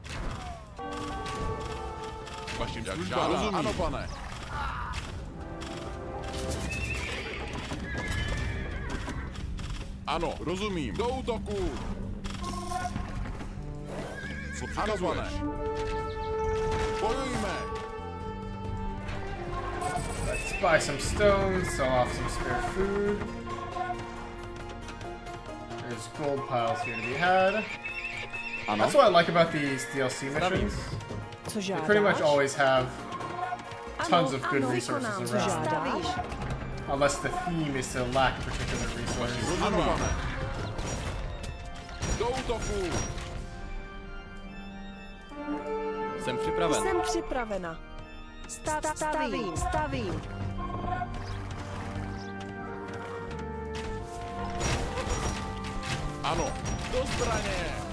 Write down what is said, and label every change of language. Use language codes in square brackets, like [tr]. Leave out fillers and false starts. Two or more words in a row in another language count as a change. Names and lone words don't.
[cs] Vašim službám. Rozumím. Ano, pane. Ano, rozumím. Do útoku. Co přikazuješ? Bojujme. [en] Let's buy some stone, sell off some spare food. There's gold piles here to be had. [cs] Ano. [en] That's what I like about these DLC missions. [cs] Co [en] They [cs] žádáš? [en] pretty much always have tons of good [cs] ano, [en] resources [cs] konám. Co [en] around. [cs] žádáš? [en] Unless the theme is to lack a particular resource. [cs] Ano, pane. Do útoku. Jsem připraven. Jsem připravena. Stavím. Ano, do zbraně.